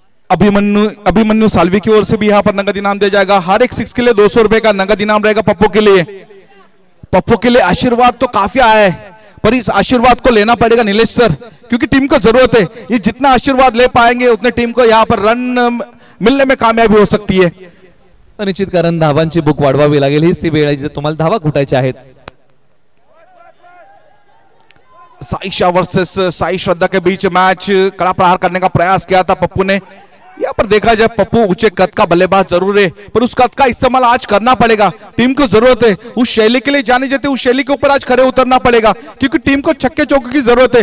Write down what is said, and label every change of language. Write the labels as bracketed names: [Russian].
[Hindi] अभिमन्यु साल्वी की ओर से भी यहां पर नगद इनाम दिया जाएगा। हर एक 6 के लिए 200 रुपए का नगद इनाम रहेगा पप्पू के लिए। पप्पू के लिए आशीर्वाद तो काफी आया है, पर इस आशीर्वाद को लेना पड़ेगा नीलेश सर, क्योंकि टीम को जरूरत है। ये जितना आशीर्वाद ले पाएंगे उतने टीम को यहाँ पर रन मिलने में कामयाबी हो सकती है। [Marathi] निश्चित कारण धावांची बुक वाढवावी लागेल, हीच ती वेळ आहे जिथे तुम्हाला धावा कुटायच्या आहेत। [Hindi] साईशा वर्सेस साई श्रद्धा के बीच मैच, कड़ा प्रहार करने का प्रयास किया था पप्पू ने। यहाँ पर देखा जाए पप्पू ऊंचे कद का बल्लेबाज जरूर है, पर उस कद का इस्तेमाल आज करना पड़ेगा। टीम को जरूरत है उस शैली के लिए, जाने जाते उस शैली के ऊपर आज खड़े उतरना पड़ेगा, क्योंकि टीम को छक्के चौके की जरूरत है।